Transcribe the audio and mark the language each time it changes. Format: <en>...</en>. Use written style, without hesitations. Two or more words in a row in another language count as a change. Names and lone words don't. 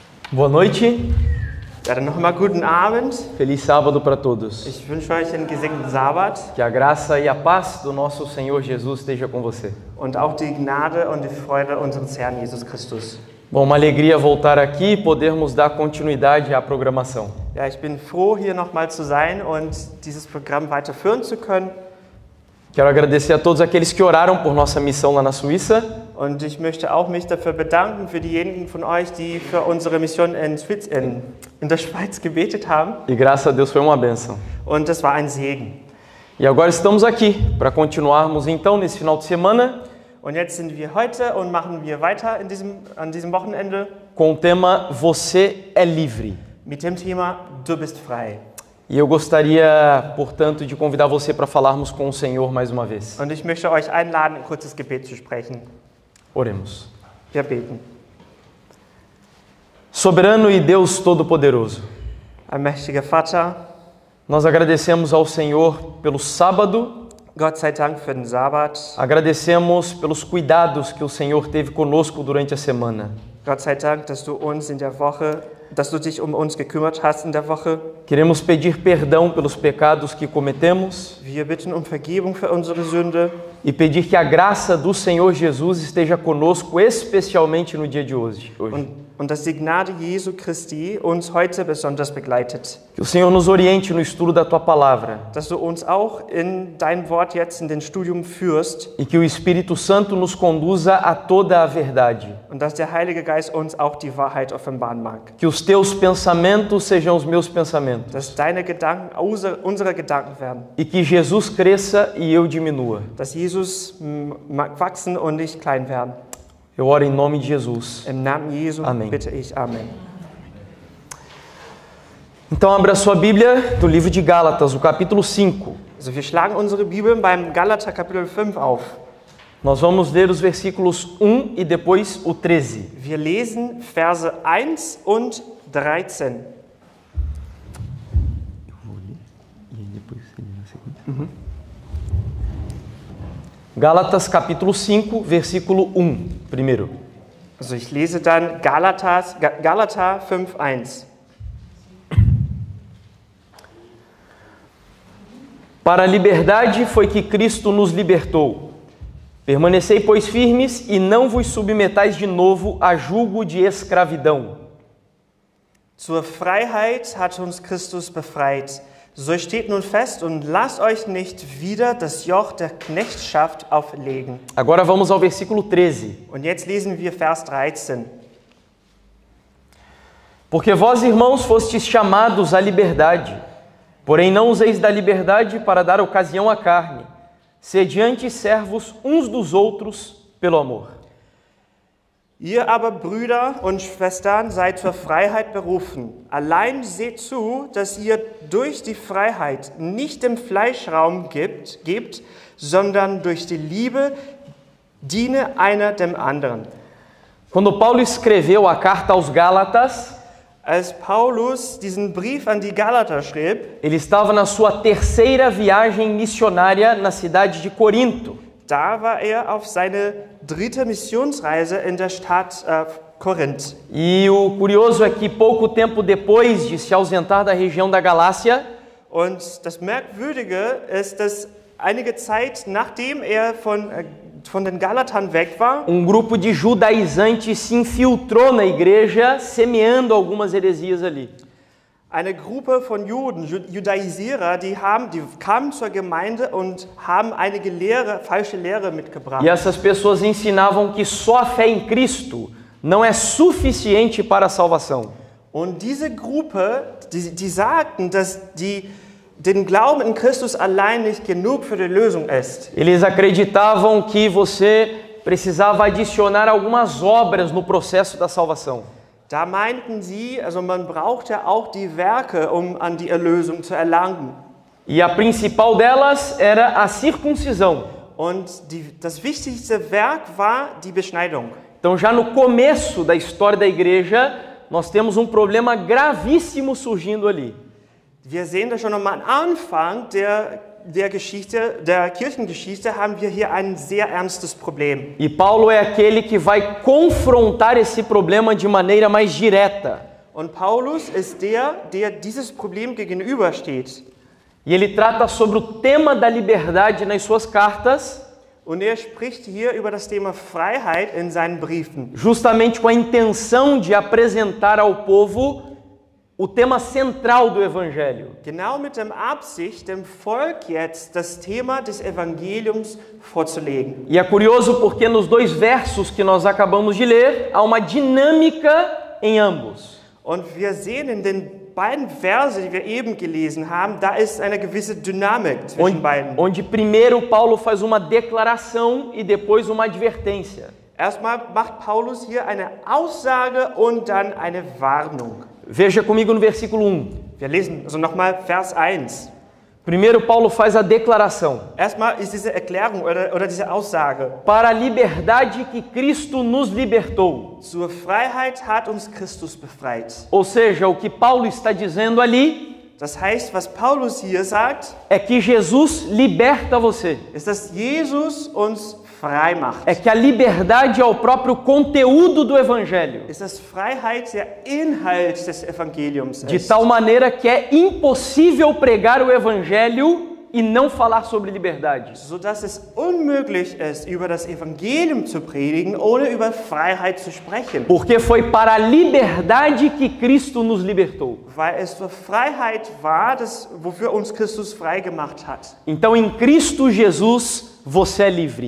<pt>Boa noite.</pt> <de>Ja, dann nochmal guten Abend.</de> <pt>Feliz sábado para todos.</pt> <de>Ich wünsche euch einen gesegneten Sabbat</de> <pt>Que a graça e a paz do nosso Senhor Jesus esteja com você.</pt> <de>und auch die Gnade und die Freude unseres Herrn Jesus Christus.</de> <pt>Bom, uma alegria voltar aqui e podermos dar continuidade à programação.</pt> <de>Ja, ich bin froh, hier nochmal zu sein und dieses Programm weiterführen zu können.</de> <pt>Quero agradecer a todos aqueles que oraram por nossa missão lá na Suíça.</pt> <de>Und ich möchte auch mich dafür bedanken für diejenigen von euch, die für unsere Mission in der Schweiz gebetet haben.</de> <pt>E graças a Deus foi uma bênção.</pt> <de>Und das war ein Segen.</de> <pt>E agora estamos aqui para continuarmos então nesse final de semana</pt> <de>Und jetzt sind wir heute und machen wir weiter an diesem Wochenende</de> <pt>com o tema Você é livre.</pt> <de>mit dem Thema Du bist frei.</de> <pt>E eu gostaria, portanto, de convidar você para falarmos com o Senhor mais uma vez.</pt> <de>Und ich möchte euch einladen, ein kurzes Gebet zu sprechen.</de> <pt>Oremos.</pt> <de>Wir beten.</de> <pt>Soberano e Deus Todo-Poderoso,</pt> <de>Allmächtiger Vater,</de> <pt>nós agradecemos ao Senhor pelo sábado,</pt> <de>Gott sei Dank für den Sabbat.</de> <pt>agradecemos pelos cuidados que o Senhor teve conosco durante a semana.</pt> <de>Gott sei Dank, dass du dich um uns gekümmert hast in der Woche.</de> <pt>Queremos pedir perdão pelos pecados que cometemos</pt> <de>Wir bitten um Vergebung für unsere Sünde</de> <pt>e pedir que a graça do Senhor Jesus esteja conosco, especialmente no dia de hoje.</pt> <de>und dass die Gnade Jesu Christi uns heute besonders begleitet.</de> <pt>Que o Senhor nos oriente no estudo da Tua Palavra</pt> <de>Dass du uns auch in dein Wort jetzt in den Studium führst</de> <pt>e que o Espírito Santo nos conduza a toda a verdade.</pt> <de>und dass der Heilige Geist uns auch die Wahrheit offenbaren mag.</de> <pt>Que os Teus pensamentos sejam os meus pensamentos</pt> <de>Dass deine Gedanken unsere Gedanken werden.</de> <pt>e que Jesus cresça e eu diminua.</pt> <de>Dass Jesus mag wachsen und nicht klein werden.</de> <pt>Eu oro em nome de Jesus.</pt> <de>Im Namen Jesu Amen. bitte ich. Amen.</de> <pt>Então abra sua Bíblia do livro de Gálatas, o capítulo 5.</pt> <de>Also wir schlagen unsere Bibeln beim Galater Kapitel 5 auf.</de> <pt>Nós vamos ler os versículos 1 e depois o 13.</pt> <de>Wir lesen Verse 1 und 13.</de> <pt>Gálatas capítulo 5, versículo 1, primeiro.</pt> <de>Also ich lese dann Galater 5,1.</de> <pt>Para a liberdade foi que Cristo nos libertou. Permanecei, pois, firmes e não vos submetais de novo a julgo de escravidão.</pt> <de>Zur Freiheit hat uns Christus befreit. So steht nun fest und lasst euch nicht wieder das Joch der Knechtschaft auflegen.</de> <pt>Agora vamos ao versículo 13.</pt> <de>Und jetzt lesen wir Vers 13.</de> <pt>Porque vós, irmãos, fostes chamados à liberdade, porém não useis da liberdade para dar ocasião à carne. Sede antes servos uns dos outros pelo amor.</pt> <de>Ihr aber, Brüder und Schwestern, seid zur Freiheit berufen. Allein seht zu, dass ihr durch die Freiheit nicht dem Fleisch Raum gebt, sondern durch die Liebe diene einer dem anderen.</de> <pt>Quando Paulo escreveu a carta aos Gálatas,</pt> <de>Als Paulus diesen Brief an die Galater schrieb,</de> <pt>ele estava na sua terceira viagem missionária na cidade de Corinto.</pt> <de>da war auf seine dritte Missionsreise in der Stadt Korinth.</de> <pt>E o curioso é que pouco tempo depois de se ausentar da região da Galácia,</pt> <de>Und das Merkwürdige ist, dass einige Zeit nachdem von den Galatern weg war,</de> <pt>grupo de judaizantes se infiltrou na igreja, semeando algumas heresias ali.</pt> <de>eine Gruppe von Juden, Judaisierer, die kamen zur Gemeinde und haben einige falsche Lehre mitgebracht.</de> <pt>E essas pessoas ensinavam que só a fé em Cristo não é suficiente para a salvação.</pt> <de>Und diese Gruppe, die sagten, dass den Glauben in Christus allein nicht genug für die Lösung ist.</de> <pt>Eles acreditavam que você precisava adicionar algumas obras no processo da salvação.</pt> <de>Da meinten sie, also man braucht ja auch die Werke, um an die Erlösung zu erlangen.</de> <pt>E a principal delas era a circuncisão.</pt> <de>Und das wichtigste Werk war die Beschneidung.</de> <pt>Então, já no começo da história da igreja, nós temos um problema gravíssimo surgindo ali.</pt> <de>Wir sehen das schon am Anfang der Kirchengeschichte haben wir hier ein sehr ernstes Problem.</de> <pt>E Paulo é aquele que vai confrontar esse problema de maneira mais direta.</pt> <de>Und Paulus ist der dieses Problem gegenübersteht.</de> <pt>E ele trata sobre o tema da liberdade nas suas cartas,</pt> <de>Und er spricht hier über das Thema Freiheit in seinen Briefen.</de> <pt>justamente com a intenção de apresentar ao povo o tema central do Evangelho.</pt> <de>Genau mit der Absicht, dem Volk jetzt das Thema des Evangeliums vorzulegen.</de> <pt>E é curioso porque nos 2 versos que nós acabamos de ler, há uma dinâmica em ambos.</pt> <de>Und wir sehen in den beiden Verse, die wir eben gelesen haben, da ist eine gewisse Dynamik zwischen beiden.</de> <pt>Onde primeiro Paulo faz uma declaração e depois uma advertência.</pt> <de>Erstmal macht Paulus hier eine Aussage und dann eine Warnung.</de> <pt>Veja comigo no versículo 1.</pt> <de>Wir lesen also nochmal Vers 1.</de> <pt>Primeiro Paulo faz a declaração.</pt> <de>Erstmal ist diese Erklärung oder diese Aussage.</de> <pt>Para a liberdade que Cristo nos libertou.</pt> <de>Zur Freiheit hat uns Christus befreit.</de> <pt>Ou seja, o que Paulo está dizendo ali</pt> <de>Das heißt, was Paulus hier sagt,</de> <pt>é que Jesus liberta você.</pt> <de>ist, dass Jesus uns frei macht.</de> <pt>É que a liberdade é o próprio conteúdo do Evangelho.</pt> <de>Ist, dass Freiheit der Inhalt des Evangeliums</de> <pt>De</pt> <de>ist.</de> <pt>tal maneira que é impossível pregar o Evangelho e não falar sobre liberdade.</pt> <de>Sodass es unmöglich ist, über das Evangelium zu predigen, ohne über Freiheit zu sprechen.</de> <pt>Porque foi para a liberdade que Cristo nos libertou.</pt> <de>Weil es zur Freiheit war, wofür uns Christus frei gemacht hat.</de> <pt>Então, em Cristo Jesus, você é livre.</pt>